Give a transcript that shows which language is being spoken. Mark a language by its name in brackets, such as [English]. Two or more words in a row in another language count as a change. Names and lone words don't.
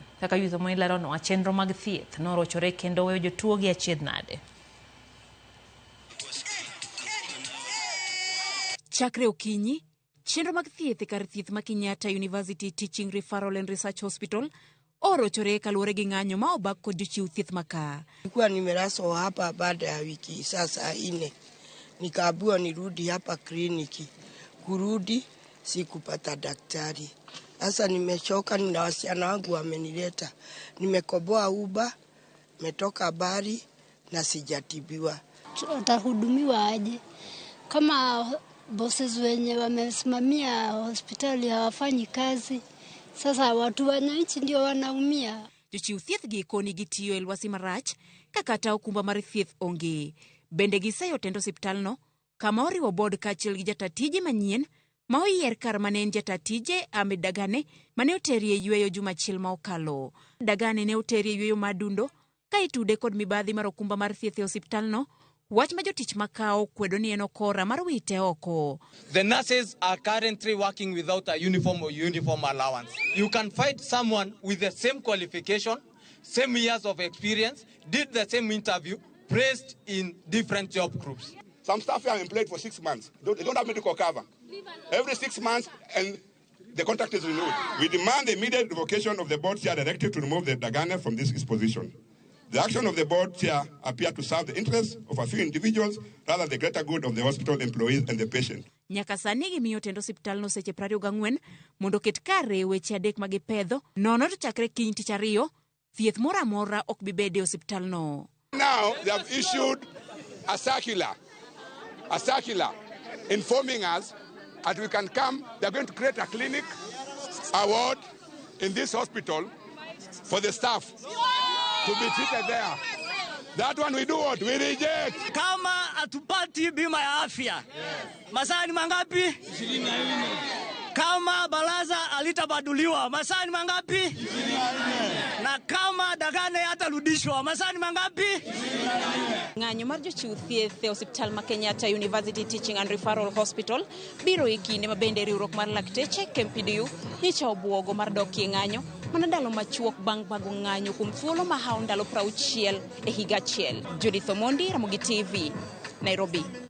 [Luo (Kenya and Tanzania)] Kaka yutho monilero no, chenro mag thieth norochore kendo weyo jotuo gi achiedh nade. Chakre okinyi, chenro mag thieth kar thieth ma Kenyatta University Teaching, Referral and Research Hospital orochore kaluwore gi ng'anyo ma obak kod jochiw thieth maka. [Swahili] Nilikuwa nimeraswa hapa baada ya wiki sasa 4. Nikaambiwa nirudi hapa kliniki. Kurudi sikupata daktari. Sasa nimechoka, nina wasichana wangu wamenileta. Nimekoboa uba, metoka Bari na sijatibiwa. Watahudumiwa aje? Kama bosses wenye wamesimamia hospitali hawafanyi kazi, sasa watu wananchi ndio wanaumia. [Luo (Kenya and Tanzania)] Jochiw thieth gi koni gitiyo e lwasi marach kakata okumba mar thieth onge. Bende giseyo tendo osiptal no kama oriwo board kaachiel gi jatatije manyien ma oyier kar mane en jatatije Ahmed Dagane mane oterie yweyo juma achiel ma okalo. Dagane ne oterie yweyo madundo ka itude kod mibadhi mar okumba mar thieth e osiptal no, wach ma jotich makao kwedo ni en okora mar wite oko. [English] The nurses are currently working without a uniform or uniform allowance. You can find someone with the same qualification, same years of experience, did the same interview, placed in different job groups. Some staff are employed for 6 months. They don't have medical cover. Every 6 months, and the contract is renewed. We demand the immediate revocation of the board chair directive to remove the Dagane from this position. The action of the board chair appear to serve the interests of a few individuals rather than the greater good of the hospital employees and the patient. Nyaka sani gimiyo tendo osiptal no seche 24 mondo ket kare weche adek magipedho nono to chakre kiny tich ariyo thieth mora mora ok bibede osiptal no. Now they have issued a circular informing us that we can come. They're going to create a clinic, a ward in this hospital for the staff to be treated there. That one we do what? We reject. [Swahili] Kama atupati bima ya afya. Masaa ni mangapi? 24. Kama baraza alitabaduliwa, masaa ni mangapi? 24. Na kama Dagane atarudishwa, masaa ni mangapi? 24. [Luo (Kenya and Tanzania)] Ng'anyo mar jochiw thieth e osiptal ma Kenyatta University Teaching and Referral Hospital biro e kinde mabende riwruok mar lakteche KMPDU nyicha obwogo mar dok e ng'anyo mana ndalo machuok bang' bago ng'anyo kuom thuolo ma hawo ndalo 60 e higa achiel. Judith Omondi, Ramogi TV, Nairobi.